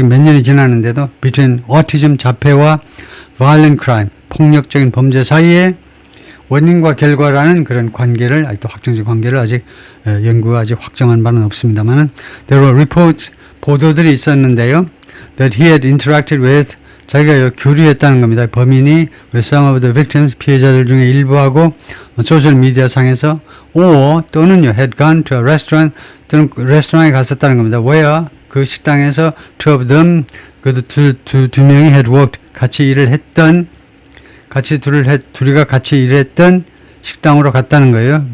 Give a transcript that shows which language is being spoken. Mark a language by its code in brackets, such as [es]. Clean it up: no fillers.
[ko] 지금 몇 년이 지났는데도 [en] between autism, [ko] 자폐와 [en] violent crime, [ko] 폭력적인 범죄 사이에 원인과 결과라는 그런 관계를, 아직도 확정적 관계를 아직 연구가 아직 확정한 바는 없습니다만은 [en] there were reports, [ko] 보도들이 있었는데요. [en] that he had interacted with, [ko] 자기가 교류했다는 겁니다. 범인이 [en] with some of the victims, [ko] 피해자들 중에 일부하고 소셜 미디어 상에서 또는요 [en] had gone to a restaurant, [ko] 또는 레스토랑에 갔었다는 겁니다. [en] where, [ko] 그 식당에서 [en] two of them, [ko] 그 두 명이 [en] had worked, [ko] 같이 일을 했던, 둘이가 같이 일했던 식당으로 갔다는 거예요.